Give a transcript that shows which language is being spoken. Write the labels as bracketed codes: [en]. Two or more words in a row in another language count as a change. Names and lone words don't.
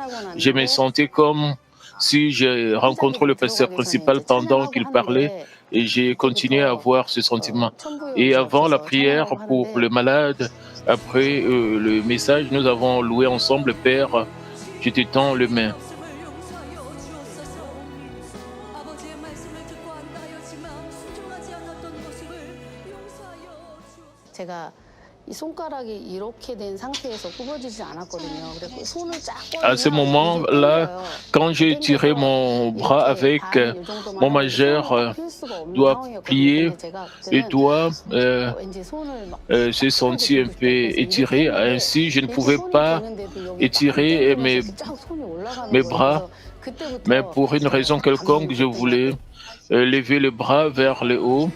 [fr] Je me sentais comme si j'ai rencontré le pasteur principal pendant qu'il parlait et j'ai continué à avoir ce sentiment. Et avant la prière pour le malade, après le message, nous avons loué ensemble, Père, je te tends les mains. [ko] 제가 이 손가락이 이렇게 된 상태에서 굽어지지 않았거든요. 그래서 손을 쫙 [fr] À ce moment-là, quand j'ai tiré mon bras avec mon majeur doigt plié, les doigts se senti un peu étirés. Ainsi, je ne pouvais pas étirer mes bras, mais pour une raison quelconque, je voulais lever les bras vers le haut.